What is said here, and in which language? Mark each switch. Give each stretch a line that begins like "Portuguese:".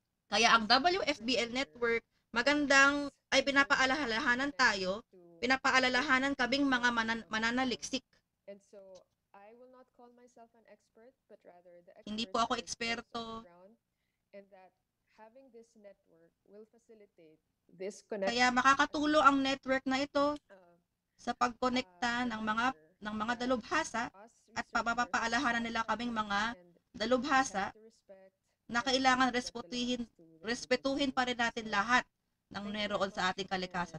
Filipino: Kaya ang WFBL network magandang ay pinapaalalahanan kaming mga mananaliksik.
English: And so I will not call myself an expert, but rather the
Filipino: hindi po ako eksperto.
English: And that having this network will facilitate this connection.
Filipino: Kaya makakatulong ang network na ito sa pagkonekta ng mga dalubhasa at papapaalahanan nila kaming mga dalubhasa na kailangan respetuhin pa rin natin lahat ng meron sa ating kalikasan.